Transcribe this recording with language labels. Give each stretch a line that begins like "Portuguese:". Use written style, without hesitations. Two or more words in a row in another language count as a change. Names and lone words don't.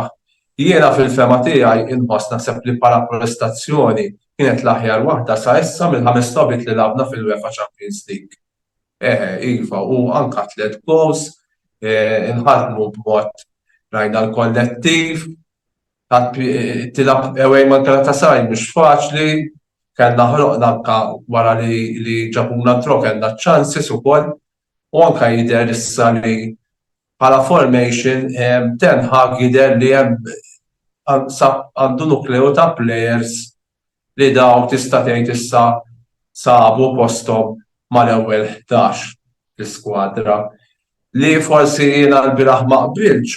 Maltese: Jiena fil-fema tiegħi inħoss naħseb li bħala prestazzjoni kienet l-aħjar waħda sa issa mill-5 logħbiet li labna fil-UEFA Champions League. Iva, u anke 3 goals, inħadmu b'mod rajna l-kollettiv, tilab away man Galatasaray mhux faċli, kellna ħloqna anke wara li ġabuna tro kellna ċansis ukoll, u anke jidher issa li bħala formation Ten Hag jidher li hemm għandu nukleu ta' players li daw tista' tgħid issa sabu posthom mal-ewwel 11 l-iskwadra li forsi jiena l-bieraħ ma qbilx.